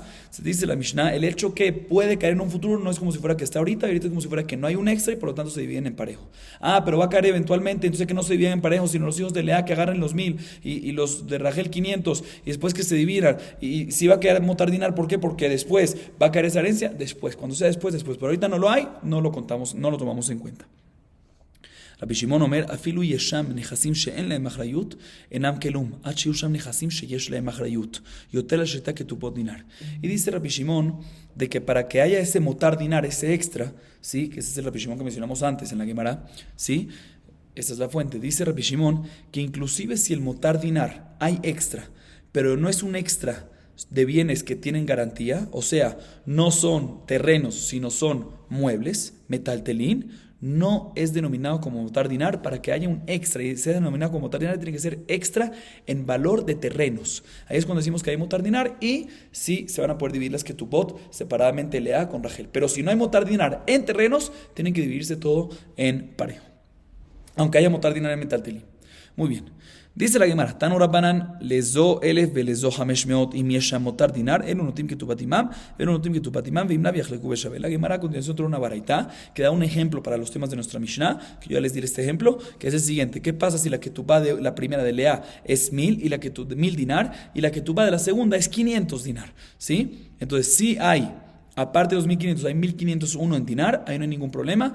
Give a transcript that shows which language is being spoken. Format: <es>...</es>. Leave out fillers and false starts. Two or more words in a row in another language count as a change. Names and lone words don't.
<es>Se dice la Mishnah, el hecho que puede caer en un futuro no es como si fuera que está ahorita es como si fuera que no hay un extra y por lo tanto se dividen en parejo. Pero va a caer eventualmente, entonces que no se dividen en parejo, sino los hijos de Lea que agarren los 1,000 y los de Rachel 500 y después que se dividan. Y si va a quedar</es> <he>מותר דינר,</he> <es>¿por qué? Porque después va a caer esa herencia, después, cuando sea después. Pero ahorita no lo hay, no lo contamos, no lo tomamos en cuenta.</es> <he>רבי שמעון אומר, אפילו ישנם נכסים שאין להם אחריות, אינם כלום, עד שיהו שם נכסים שיש להם אחריות, יותר על שתי הכתובות דינר.</he> <es>Y dice Rabbi Shimon de que para que haya ese</es> <he>מותר דינר,</he> <es>ese extra, ¿sí? Que ese es el Rabbi Shimon que mencionamos antes en la Gemara, ¿sí? Esta es la fuente. Dice Rabbi Shimon que inclusive si el</es> <he>מותר דינר</he> <es>hay extra, pero no es un extra de bienes que tienen garantía, o sea, no son terrenos, sino son muebles, metaltelín, no es denominado como</es> <he>מותר דינר.</he> <es>Para que haya un extra y sea denominado como</es> <he>מותר דינר,</he> <es>tiene que ser extra en valor de terrenos. Ahí es cuando decimos que hay</es> <he>מותר דינר</he> <es>y sí se van a poder dividir las ketubot separadamente Lea con Rachel. Pero si no hay</es> <he>מותר דינר</he> <es>en terrenos, tienen que dividirse todo en parejo, aunque haya</es> <he>מותר דינר</he> <es>en metaltelín. Muy bien. Dice la Gemara,</es> <he>תנו רבנן לזה אלף ולזה חמש מאות אם ישנם מותר דינר, אלו נוטלין כתובתן, אלו נוטלין כתובתן, והמותר יחלוקו בשוה.</he> <es>La Gemara a continuación trae una baraita que da un ejemplo para los temas de nuestra Mishnah, que yo ya les diré este ejemplo, que es el siguiente. ¿Qué pasa si la ketubá de la primera de Lea es 1,000 y la ketubá de 1,000 dinar y la ketubá de la segunda es 500 dinar? ¿Sí? Entonces, si hay, aparte de los 1,500, hay 1,501 en dinar, ahí no hay ningún problema.</es>